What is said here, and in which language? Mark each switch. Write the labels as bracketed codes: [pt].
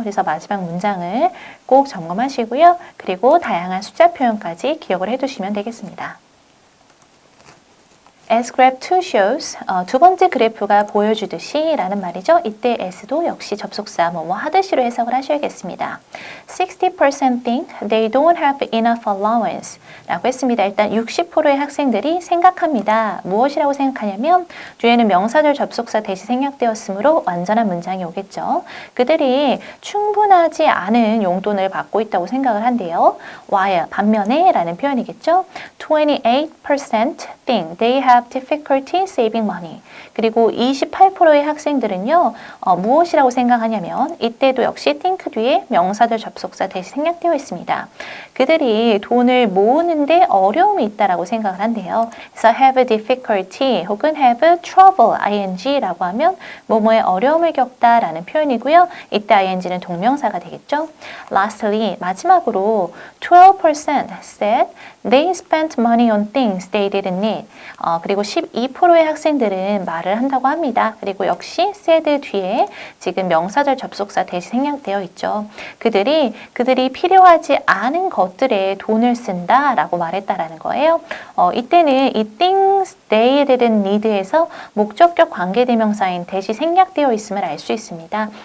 [ko] 그래서 마지막 문장을 꼭 점검하시고요. 그리고 다양한 숫자 표현까지 기억을 해두시면 되겠습니다. [en] As graph 2 shows, [ko] 두 번째 그래프가 보여주듯이 라는 말이죠. 이때 as도 역시 접속사 뭐뭐 하듯이로 해석을 하셔야겠습니다. [en] 60% think they don't have enough allowance [ko] 라고 했습니다. 일단 60%의 학생들이 생각합니다. 무엇이라고 생각하냐면 뒤에는 명사절 접속사 대시 생략되었으므로 완전한 문장이 오겠죠. 그들이 충분하지 않은 용돈을 받고 있다고 생각을 한대요. while 반면에 라는 표현이겠죠. [en] 28% think they have difficulty saving money. [ko] 그리고 28%의 학생들은요, 무엇이라고 생각하냐면 이때도 역시 think 뒤에 명사절 접속사 대시 생략되어 있습니다. 그들이 돈을 모으는데 어려움이 있다라고 생각을 한대요. 그래서 [en] have difficulty [ko] 혹은 [en] have trouble ing [ko] 라고 하면 뭐뭐에 어려움을 겪다라는 표현이고요. 이때 ing는 동명사가 되겠죠. [en] Lastly, [ko] 마지막으로 [en] 12% said they spent money on things they didn't need. [ko] 그리고 12%의 학생들은 말을 한다고 합니다. 그리고 역시 said 뒤에 지금 명사절 접속사 대시 생략되어 있죠. 그들이 필요하지 않은 것들에 돈을 쓴다라고 말했다라는 거예요. 이때는 이 [en] things they didn't need [ko] 에서 목적격 관계대명사인 대시 생략되어 있음을 알 수 있습니다.